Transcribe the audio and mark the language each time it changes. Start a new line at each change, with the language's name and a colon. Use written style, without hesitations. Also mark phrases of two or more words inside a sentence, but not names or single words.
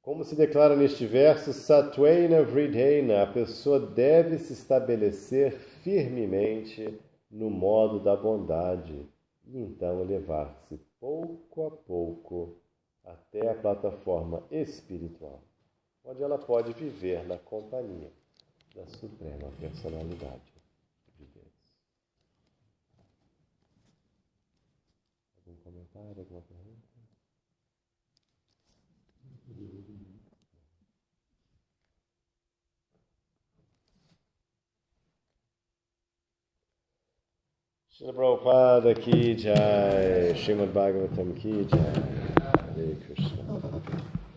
Portuguese: Como se declara neste verso,
Sanskrit: सत्त्वेन वृद्धेन,
Portuguese: a pessoa deve se estabelecer firmemente no modo da bondade e então elevar-se pouco a pouco até a plataforma espiritual, onde ela pode viver na companhia da Suprema Personalidade de Deus. Algum comentário, alguma pergunta?
Hindi: श्रील प्रभुपाद की जय, श्रीमद् भागवतम् की जय, हरे कृष्ण.